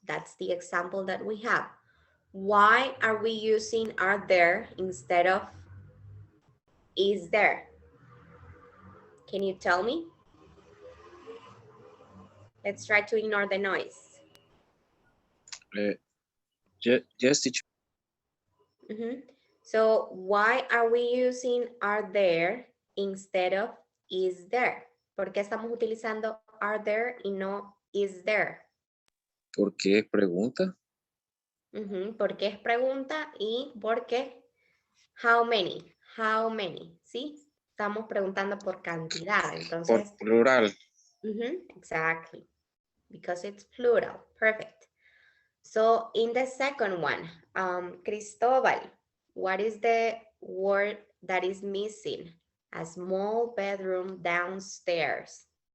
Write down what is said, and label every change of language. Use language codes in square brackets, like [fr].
[en] That's the example that we have. Why are we using are there instead of is there? Can you tell me? Let's try to ignore the noise. Yes, teacher. So why are we using are there instead of is there? [es] ¿Por qué estamos utilizando [en] are there [es] y no [en] is there? [es] ¿Por qué pregunta? Porque es pregunta y porque how many, ¿sí? Estamos preguntando por cantidad, Por entonces. plural. [en] Exactly, because it's plural, perfect. So in the second one, Cristobal, what is the word that is missing? A small bedroom downstairs.